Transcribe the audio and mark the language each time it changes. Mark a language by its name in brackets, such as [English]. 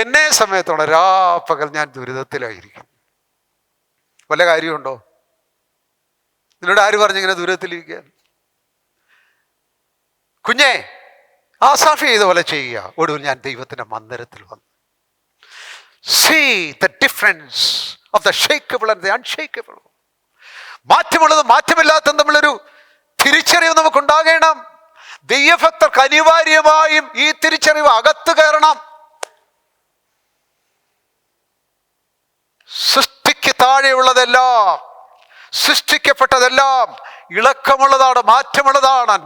[Malayalam] എന്നെ സമയത്തോളം രാപ്പകൽ ഞാൻ ദുരിതത്തിലായിരിക്കും. വല്ല കാര്യമുണ്ടോ? നിന്നോട് ആര് പറഞ്ഞിങ്ങനെ ദുരിതത്തിലിരിക്കാൻ? കുഞ്ഞേ, ആസാഫ് ചെയ്ത പോലെ ചെയ്യുക. ഒടുവിൽ ഞാൻ ദൈവത്തിന്റെ മന്ദിരത്തിൽ വന്നു. [English] See the difference of the shakeable and the unshakable. [Malayalam] മാറ്റമുള്ളതും മാറ്റമില്ലാത്തതും തമ്മിലൊരു തിരിച്ചറിവ് നമുക്കുണ്ടാകണം. ദൈവഭക്തർക്ക് അനിവാര്യമായും ഈ തിരിച്ചറിവ് അകത്ത് കയറണം. സൃഷ്ടിക്ക് താഴെയുള്ളതെല്ലാം, സൃഷ്ടിക്കപ്പെട്ടതെല്ലാം ഇളക്കമുള്ളതാണ്, മാറ്റമുള്ളതാണ്.